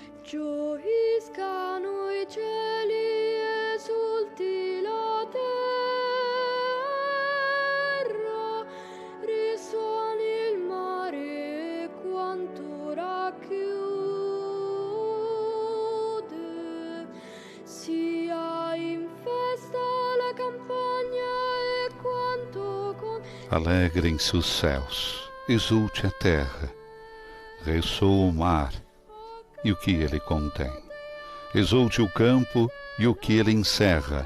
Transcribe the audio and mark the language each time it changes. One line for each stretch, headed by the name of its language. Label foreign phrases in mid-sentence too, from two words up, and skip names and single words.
Italian: gioiscano i cieli, esulti la terra, risuoni il mare e quanto racchiude, sia in festa la campagna e quanto con...
Portuguese: Alegrem-se os céus, exulte a terra, ressoa o mar e o que ele contém. Exulte o campo e o que ele encerra.